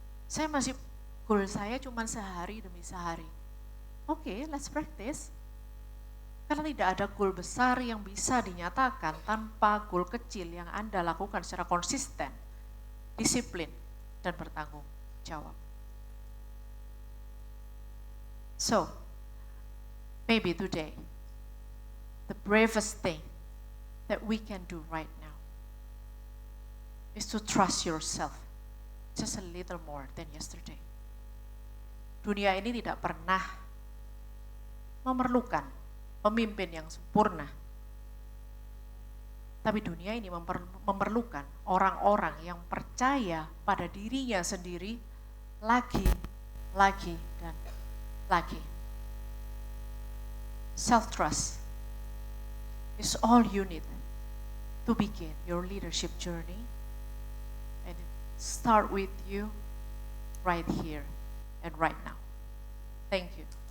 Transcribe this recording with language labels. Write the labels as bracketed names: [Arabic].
[Indonesian] Saya masih, goal saya cuma sehari demi sehari. [English] Oke, let's practice. [Indonesian] Karena tidak ada goal besar yang bisa dinyatakan tanpa goal kecil yang Anda lakukan secara konsisten, disiplin, dan bertanggung jawab. [English] So, maybe today, the bravest thing that we can do right now is to trust yourself just a little more than yesterday. [Indonesian] Dunia ini tidak pernah memerlukan pemimpin yang sempurna. Tapi dunia ini memerlukan orang-orang yang percaya pada dirinya sendiri lagi, dan lagi. [English] Self-trust is all you need to begin your leadership journey, and it start with you right here and right now. Thank you.